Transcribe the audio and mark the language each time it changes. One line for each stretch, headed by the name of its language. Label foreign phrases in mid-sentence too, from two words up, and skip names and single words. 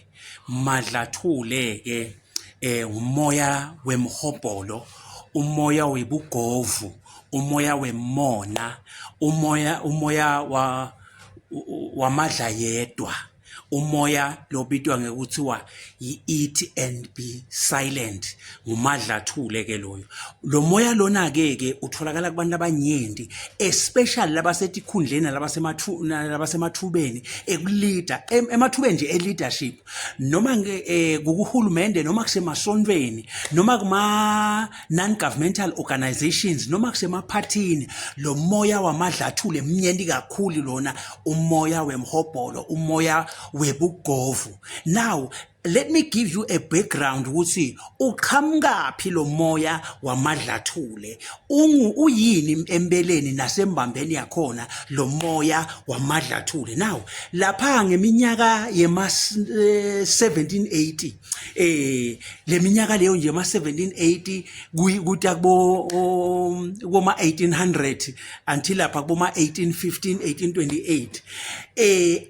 Swati: Madlathule ke umoya wemhobholo, umoya webugovu, umoya wemona, umoya wamadla yedwa, umoya lobitwa ngekuthiwa
English: eat and be silent.
Swati: Ngumadlathule ke loyo. Lo moya lona ke utholakala kubantu abanyenti, especially labasetikhundleni labasemathubeni ekuleader emathubeni nje e-leadership, noma kuhulumende, noma kusemasontweni, noma kuma
English: non-governmental organizations,
Swati: noma kusemaphathini. Lo moya wamadlathule mnyenti kakhulu lona, umoya wemhobholo, umoya webugovu.
English: Now let me give you a background
Swati: ukuthi uqhamukapi lo moya wamadlathule, uyini empeleni nasembambeni yakhona lo moya wamadlathule. Now lapha ngeminyaka yema 1780 le minyaka leyo nje ma 1780 kuta kuma 1800 until lapha kuma 1815 1828.